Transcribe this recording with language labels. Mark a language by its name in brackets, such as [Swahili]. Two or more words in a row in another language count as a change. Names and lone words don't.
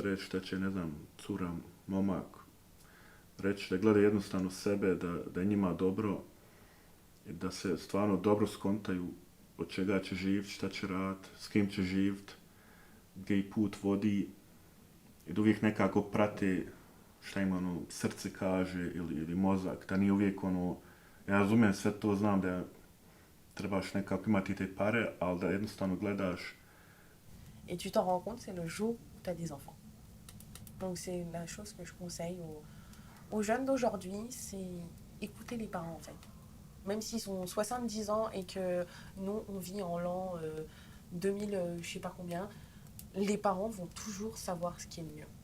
[Bosnian] reći, šta će, ne znam, cura, momak reći, da gleda jednostavno sebe, da je njima dobro, da se stvarno dobro skontaju od čega će živjeti, šta će raditi, s kim će živjeti, gdje i put vodi, i da uvijek nekako prate šta im srce kaže ili mozak, da nije uvijek ja razumijem sve to, znam da trebaš nekako imati te pare, ali da jednostavno gledaš. [French] Et tu t'en rends compte, c'est le jour où tu as des enfants. Donc c'est la chose que je conseille aux jeunes d'aujourd'hui, c'est écouter les parents en fait. Même s'ils ont 70 ans et que nous, on vit en l'an 2000, je sais pas combien, les parents vont toujours savoir ce qui est le mieux.